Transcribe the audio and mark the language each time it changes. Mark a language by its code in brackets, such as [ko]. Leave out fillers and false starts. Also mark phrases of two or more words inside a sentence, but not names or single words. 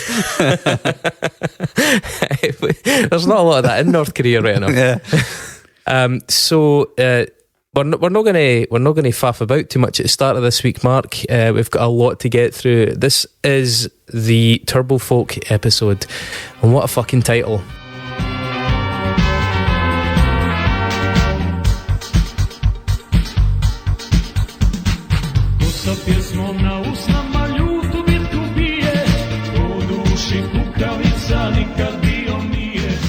[en] There's not a lot of that in North Korea right now. Yeah. So we're not going to faff about too much at the start of this week, Mark. We've got a lot to get through. This is the Turbofolk episode, and what a fucking title! [sr] Sa pjesmom na usnama ljutu bitku bije, u duši kukavica nikad bio nije.